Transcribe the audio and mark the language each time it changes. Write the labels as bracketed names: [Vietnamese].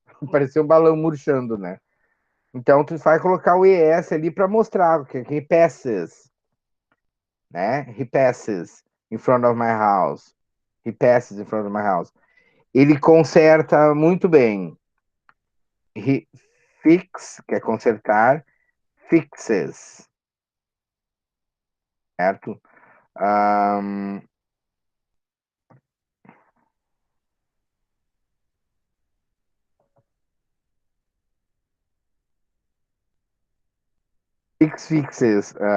[Portuguese] Pareceu um balão murchando, né? Então, tu vai colocar o ES ali para mostrar que [English] he passes, [Portuguese] né? [English] He passes in front of my house. He passes in front of my house. [Portuguese] Ele conserta muito bem. [English] He fix, [Portuguese] que é consertar, [English] fixes, [Portuguese] certo? [English] Um, fixes.